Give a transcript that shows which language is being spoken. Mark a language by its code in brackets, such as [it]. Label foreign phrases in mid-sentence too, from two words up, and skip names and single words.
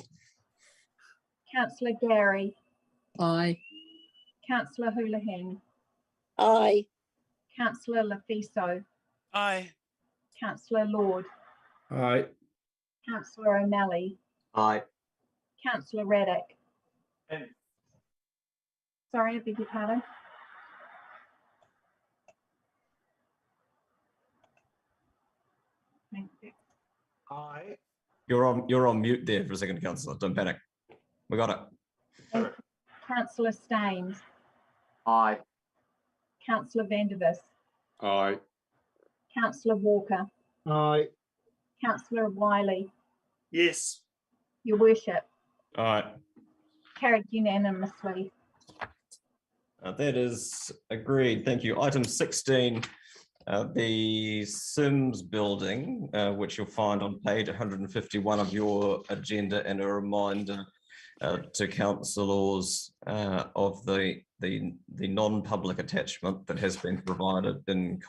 [en] Councillor Gary. Aye. Councillor Houlihan. Aye. Councillor Lafiso. Aye. Councillor Lord. Aye. Councillor O'Malley. Aye. Councillor Raddick. Sorry, I beg your pardon. Thank you. Aye. You're on mute there for a second, Councillor. Don't panic. We got it. Councillor Staines. Aye. Councillor Vandervis. Aye. Councillor Walker. Aye. Councillor Wiley. Yes. Your Worship. All right. Carried unanimously. That is agreed. Thank you. Item 16, the Sims building, which you'll find on page 151 of your agenda, and a reminder to councillors of the non-public attachment that has been provided in confidence.